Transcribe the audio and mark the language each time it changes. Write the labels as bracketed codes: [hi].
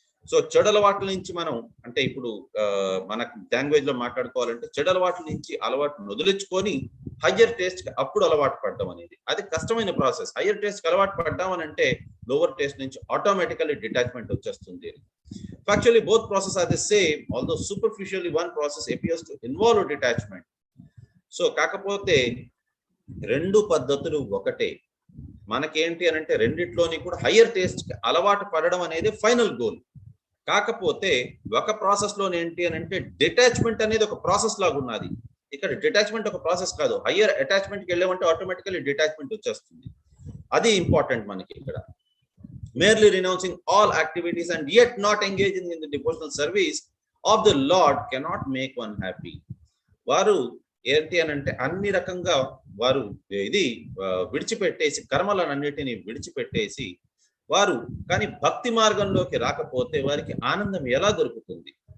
[te] So చెడు అలవాట్ల నుంచి మనం అంటే ఇప్పుడు మన లాంగ్వేజ్ లో మాట్లాడుకోవాలంటే చెడు అలవాట్ల నుంచి అలవాటు వదిలించుకొని హయ్యర్ టేస్ట్ కి అప్పుడు అలవాటు పడడం అనేది అది కష్టమైన ప్రాసెస్. హయ్యర్ టేస్ట్ కి అలవాటు పడ్డాం అని అంటే లోవర్ టేస్ట్ నుంచి ఆటోమేటికల్లీ డిటాచ్మెంట్ వచ్చేస్తుంది. [en] Factually, both processes are the same, although superficially one process appears to involve detachment. [te] So కాకపోతే రెండు పద్ధతులు ఒకటే. మనకేంటి అని అంటే రెండిట్లోని కూడా హయ్యర్ టేస్ట్ కి అలవాటు పడడం అనేది ఫైనల్ గోల్. కాకపోతే ఒక ప్రాసెస్ లోనే ఏంటి అని అంటే డిటాచ్మెంట్ అనేది ఒక ప్రాసెస్ లాగా ఉన్నది. ఇక్కడ డిటాచ్మెంట్ ఒక ప్రాసెస్ కాదు, హయ్యర్ అటాచ్మెంట్ కి వెళ్ళామంటే ఆటోమేటికల్లీ డిటాచ్మెంట్ వచ్చేస్తుంది. అది ఇంపార్టెంట్ మనకి ఇక్కడ. [en] Merely renouncing all activities and yet not engaging in the devotional service of the Lord cannot make one happy. [te] వారు ఏంటి అని అంటే అన్ని రకంగా వారు ఇది విడిచిపెట్టేసి కర్మలన్నిటిని విడిచిపెట్టేసి వారు కానీ భక్తి మార్గంలోకి రాకపోతే వారికి ఆనందం ఎలా దొరుకుతుంది?